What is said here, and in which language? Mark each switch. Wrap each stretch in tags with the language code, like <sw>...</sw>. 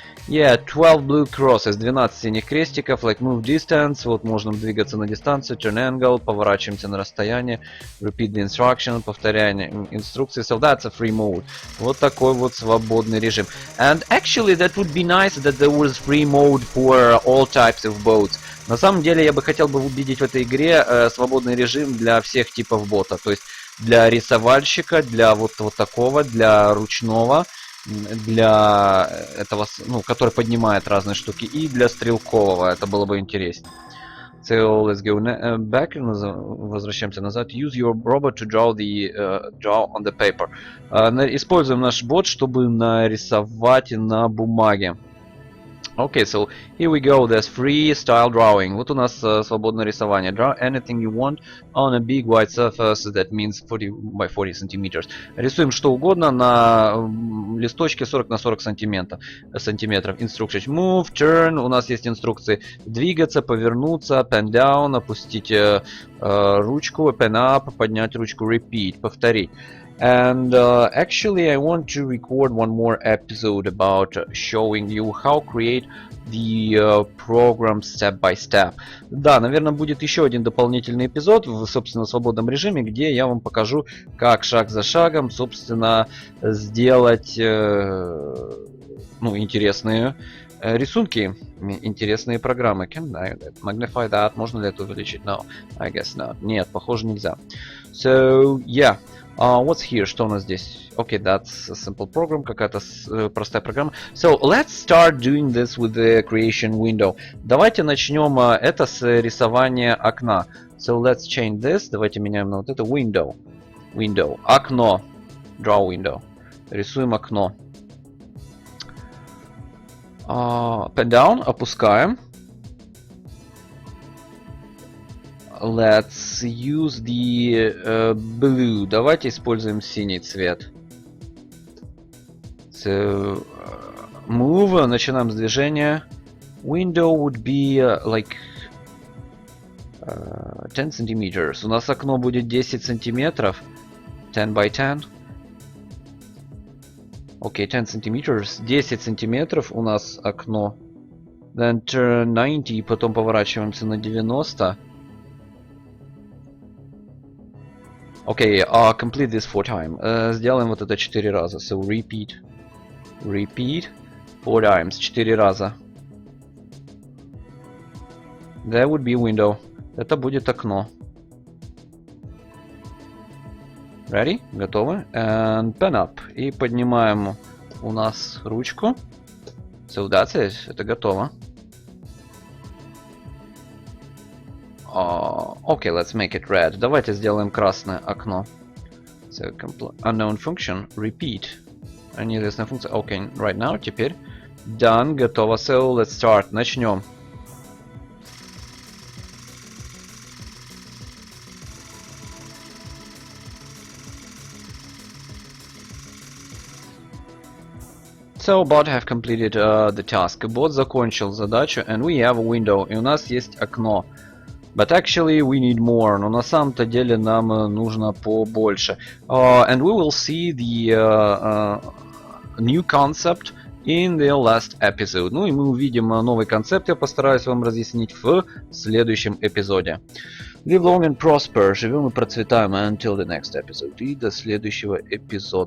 <en>Yeah, 12 blue crosses,</en> <ru>12 синих крестиков,</ru> <en>like move distance,</en> <ru>вот можно двигаться на дистанцию,</ru> <en>turn angle,</en> <ru>поворачиваемся на расстояние,</ru> <en>repeat the instruction,</en> <ru>повторяем инструкции,</ru> <en>so that's a free mode.</en> <ru>Вот такой вот свободный режим.</ru> <en>And actually that would be nice that there was free mode for all types of boats.</en> <ru>На самом деле я бы хотел бы увидеть в этой игре свободный режим для всех типов бота, то есть для рисовальщика, для вот такого, для ручного, для этого, ну, который поднимает разные штуки, и для стрелкового. Это было бы интереснее.</ru> <en>So let's go back.</en> <ru>Возвращаемся назад.</ru> <en>Use your robot to draw on the paper.</en> <ru>Используем наш бот, чтобы нарисовать на бумаге.</ru> <en>Okay, so here we go. There's freestyle drawing.</en> <ru>Вот у нас свободное рисование.</ru> <en>Draw anything you want on a big white surface. That means 40 by 40 centimeters.</en> <ru>Рисуем что угодно на листочке 40 на 40 сантиметров.</ru> <en>Instructions. Move, turn.</en> <ru>У нас есть инструкции. Двигаться, повернуться,</ru> <en>pen down,</en> <ru>опустить ручку,</ru> <en>pen up,</en> <ru>поднять ручку, repeat, повторить.</ru> <en>And actually I want to record one more episode about showing you how create the program step by step.</en> <ru>Да, наверное, будет еще один дополнительный эпизод в, собственно, свободном режиме, где я вам покажу, как шаг за шагом, собственно, сделать, ну, интересные рисунки, интересные программы.</ru> <en>Can I magnify that?</en> <ru>Можно ли это увеличить?</ru> <en>No, I guess not.</en> <ru>Нет, похоже, нельзя.</ru> <en>So, yeah. What's here?</en> <ru>Что у нас здесь?</ru> <en>Okay, that's a simple program,</en> <ru>какая-то простая программа.</ru> <en>So, let's start doing this with the creation window.</en> <ru>Давайте начнем это с рисования окна.</ru> <en>So, let's change this.</en> <ru>Давайте меняем на вот это window.</ru> <en>Window.</en> <ru>Окно.</ru> <en>Draw window.</en> <ru>Рисуем окно.</ru> <en>Pen down.</en> <ru>Опускаем.</ru> <en>Let's use the blue.</en> <ru>Давайте используем синий цвет.</ru> <en>So, move.</en> <ru>Начинаем с движения.</ru> <en>Window would be like 10 centimeters.</en> <ru>У нас окно будет 10 сантиметров.</ru> <en>10 by 10. Окей, 10 centimeters.</en> <ru>10 сантиметров у нас окно.</ru> <en>Then turn 90.</en> <ru>Потом поворачиваемся на 90.</ru> <en>Окей, complete this 4 times.</en> <ru>Сделаем вот это 4 раза.</ru> <en>So repeat. Repeat 4 times.</en> <ru>4 раза.</ru> <en>That would be window.</en> <ru>Это будет окно.</ru> <en>Ready?</en> <ru>Готовы?</ru> <en>And pen up.</en> <ru>И поднимаем у нас ручку.</ru> <en>So that's it.</en> <ru>Это готово.</ru> <en>Okay, let's make it red.</en> <ru>Давайте сделаем красное окно.</ru> <en>So, unknown function, repeat.</en> <ru>Неизвестная функция.</ru> <en>Okay, right now,</en> <ru>теперь.</ru> <en>Done,</en> <ru>готово.</ru> <en>So, let's start.</en> <ru>Начнем.</ru> <en>So, bot have completed the task.</en> <ru>Бот закончил задачу,</ru> <en>and we have a window.</en> <ru>И у нас есть окно.</ru> <en>But actually we need more.</en> <ru>Но на самом-то деле нам нужно побольше.</ru> <en>And we will see the new concept in the last episode.</en> <ru>Ну и мы увидим новый концепт. Я постараюсь вам разъяснить в следующем эпизоде.</ru> <en>Live long and prosper.</en> <ru>Живем и процветаем</ru> <en>until the next episode.</en> <ru>И до следующего эпизода.</ru>